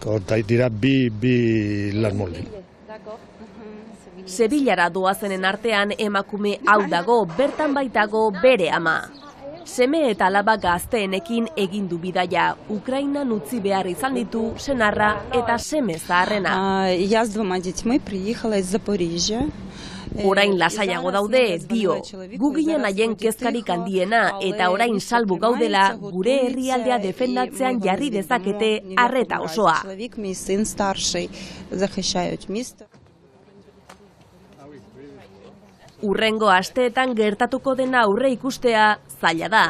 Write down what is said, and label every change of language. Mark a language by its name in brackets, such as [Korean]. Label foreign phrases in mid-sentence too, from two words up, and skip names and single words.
[Basque] Hor dira bi lan molde. Sevillara doazenen artean emakume hau dago, bertan baitago bere ama. Seme eta alaba gazteenekin egin du bidaia. Ukrainan utzi behar izan ditu senarra eta seme zaharrena. [Ukrainian] Я з 2 дітьми приїхала із Запоріжжя. [Basque] Orain lasaiago daude, dio, gu ginen haien kezkarik handiena eta orain salbu gaudela gure herrialdea defendatzean jarri dezakete arreta osoa. Hurrengo asteetan gertatuko dena aurre ikustea zaila da.